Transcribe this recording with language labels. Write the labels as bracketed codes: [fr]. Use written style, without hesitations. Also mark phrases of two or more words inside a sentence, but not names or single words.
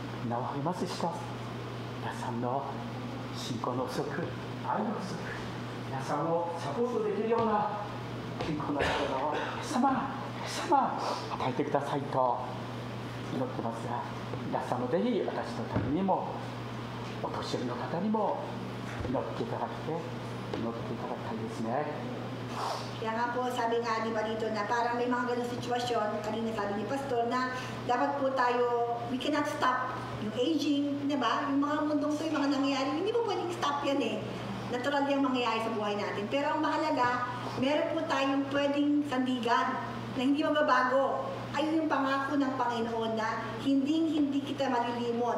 [ja] 名を励ます人、皆さんの信仰の不足、愛の不足、皆さんをサポートできるような健康な体をイエス様与えてくださいと祈ってますが、皆さんもぜひ私のためにもお年寄りの方にも祈っていただきたいですね。 [tl] Kaya nga po, sabi nga di ba dito na parang may mga ganong sitwasyon, kanina sabi ni Pastor na dapat po tayo, [en] we cannot stop yung aging, [tl] di ba? Yung mga mundong to, yung mga nangyayari, hindi po pwedeng stop yan eh. Natural yung mangyayari sa buhay natin. Pero ang mahalaga, meron po tayong pwedeng sandigan na hindi magbabago. Ayun yung pangako ng Panginoon na hindi kita malilimot.